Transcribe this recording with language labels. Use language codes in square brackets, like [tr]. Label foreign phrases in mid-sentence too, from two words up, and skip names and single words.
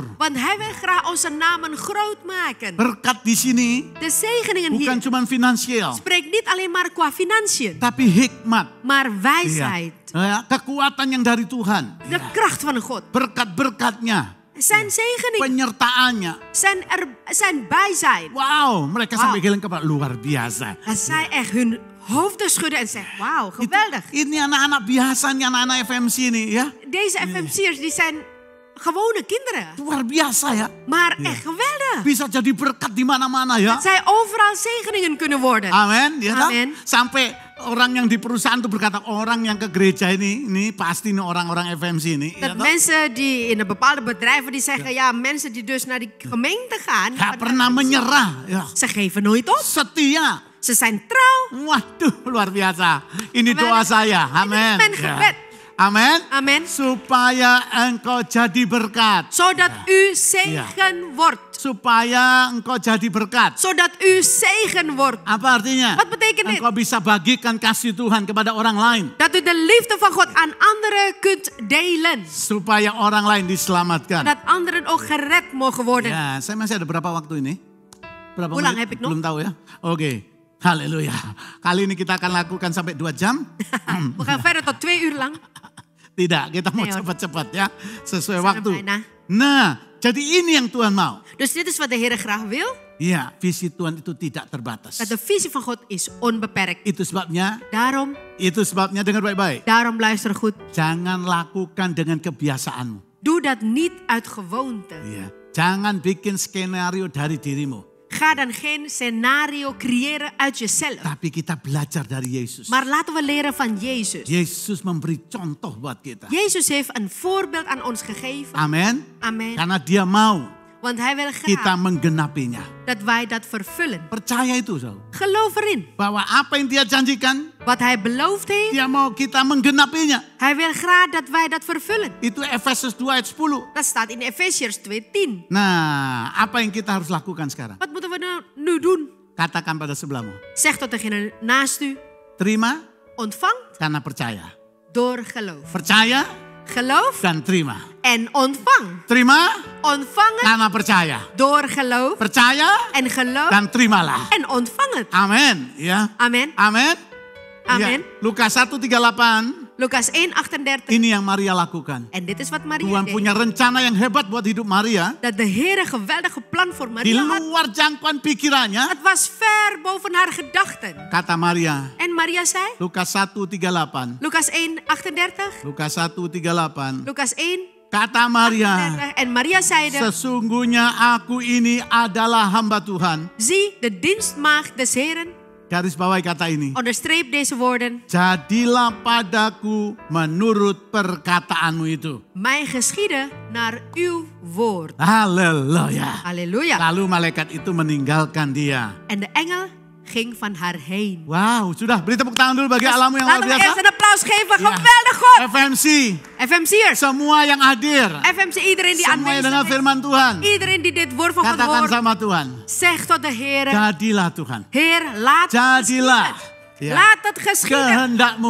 [nl] Want hij wil graag onze namen groot maken. [id] Berkat di sini [nl] De zegeningen [id] bukan [nl] hier [id] cuma finansial, [nl] spreekt niet alleen maar qua financiën, [id] tapi hikmat. [nl] maar [id] Ya. [nl] wijsheid. [id] Ya, kekuatan yang dari Tuhan. [nl] De kracht van God. [id] Berkat-berkatnya, [nl] Zijn zegeningen, [id] penyertaannya. [nl] zijn bijzijn. [id] Wow, mereka sampai [nl] Wow. [id] geleng kepala, luar biasa. [nl] Dat zij echt hun hoofden schudden en zeggen, wauw, geweldig. [id] Ini anak-anak biasa nih, anak-anak FMC nih ya. [nl] Deze FMC'ers die zijn gewone kinderen. [id] Luar biasa ya. [nl] Maar echt geweldig. [id] Bisa jadi berkat di mana-mana ya. [nl] Dat zij overal zegeningen kunnen worden. [id] Amin, ya kan? Amin. Sampai orang yang di perusahaan tuh berkata, orang yang ke gereja ini pasti nih orang-orang FMC ini. Ya [nl] Dat [id] toh? [nl] mensen die in de bepaalde bedrijven die zeggen, ja, mensen die dus naar die gemeente gaan, [id] Gak pernah menyerah. Ya. [nl] ze geven nooit op. [id] Setia. [nl] Ze zijn trouw. [id] Waduh, luar biasa. Ini Amin. doa saya. [nl] Dit is [id] Amin. [nl] mijn [id] Ya. [nl] gebed. [id] Amin. [nl] Amen. [id] Supaya engkau jadi berkat. [nl] Zodat u zegen wordt. [id] Supaya engkau jadi berkat. [nl] Zodat u zegen wordt. [id] Apa artinya? [nl] Wat betekent dit? [id] Engkau bisa bagikan kasih Tuhan kepada orang lain. [nl] Dat u de liefde van God aan anderen kunt delen. [id] Supaya orang lain diselamatkan. [nl] Dat anderen ook gered mogen worden. [id] Ya, saya masih ada berapa waktu ini? Berapa [nl] Hoe lang [id] menit? [nl] heb ik nog? [id] Belum tahu ya. Oke. Haleluya. Kali ini kita akan lakukan sampai 2 jam. [nl] We gaan verder tot 2 uur lang. [id] Tidak, kita mau [nl] Nee, hoor. [id] cepat-cepat ya. Sesuai [nl] Zijn er [id] waktu. [nl] bijna. [id] Nah, jadi ini yang Tuhan mau. [nl] Dus dit is wat de Heer graag wil. [id] Ya, visi Tuhan itu tidak terbatas. [nl] Dat de visie van God is onbeperkt. [id] Itu sebabnya, dengar baik-baik. [nl] Daarom luister goed. [id] Jangan lakukan dengan kebiasaanmu. [nl] Doe dat niet uit gewoonte. [id] Ya, jangan bikin skenario dari dirimu. [nl] Ga dan geen scenario creëren uit jezelf. [id] Tapi kita belajar dari Yesus. [nl] Maar laten we leren van Jezus. [id] Yesus memberi contoh buat kita. [nl] Jezus heeft een voorbeeld aan ons gegeven. [id] Amin. [nl] Amen. [id] Karena dia mau [nl] Want hij wil [id] kita [nl] graag [id] menggenapinya. [nl] dat wij dat vervullen. [id] Percaya itu, saudara. [nl] Geloof erin. [id] Bahwa apa yang dia janjikan, [nl] Wat hij beloofd heeft, [id] dia mau kita menggenapinya. [nl] hij wil graag dat wij dat vervullen. [id] Itu Efesus 2 ayat 10. [nl] Dat staat in Efesiërs 2:10. [id] Nah, apa yang kita harus lakukan sekarang? [nl] Wat moeten we nou nu doen? [id] Katakan pada sebelahmu. [nl] Zeg tot degene naast u, [id] Terima [nl] ontvang [id] karena percaya. [nl] door geloof. [id] Percaya [nl] Geloof [id] dan terima. [nl] en ontvang. [id] Terima [nl] Ontvang het [id] karena percaya. [nl] door geloof [id] Percaya [nl] en geloof [id] dan terimalah. [nl] en ontvang het. [id] Amin. Ya. [nl] Amen. [id] Amin. [nl] Amen. [id] Ya. Lukas 1:38. [nl] Lukas 1:38. [id] Ini yang Maria lakukan. [nl] En dit is wat Maria [id] Tuhan [nl] deed. [id] punya rencana yang hebat buat hidup Maria. [nl] Dat de Heer een geweldige plan voor [id] Di [nl] Maria had. [id] luar jangkauan pikirannya. [nl] Het was ver boven haar gedachten. [id] Kata Maria. [nl] En Maria zei, [id] Lukas 1:38. [nl] Lukas 1:38. Lukas 1:38. Lukas 1. [id] Kata Maria. [nl] En Maria zeide, [id] Sesungguhnya aku ini adalah hamba Tuhan. [nl] zie de dienstmaagd des Heren. [id] Garis bawahi kata ini. [nl] Onderstreep deze woorden. [id] Jadilah padaku menurut perkataanmu itu. [nl] Mij geschieden naar uw woord. [id] Haleluya. [nl] Halleluja. [id] Lalu malaikat itu meninggalkan dia. [nl] En de engel ging van haar heen. [id] Wow, sudah beri tepuk tangan dulu bagi alamu yang luar [nl] Laten we [id] biasa. [nl] eerst een applaus geven. Ja. Geweldig God. [id] FMC, [nl] FMC'ers. [id] semua yang hadir. [nl] FMC, iedereen die [id] Semua yang dengar [nl] aanwezig is. [id] firman Tuhan. [nl] Iedereen die dit woord van God [id] Katakan [nl] hoort. [id] sama Tuhan. [nl] Zeg tot de Heer. [id] Jadilah Tuhan. [nl] Heer, laat het [id] Jadilah. [nl] geschieden. [id] Ya. [nl] Laat het geschieden. [id] Kehendakmu.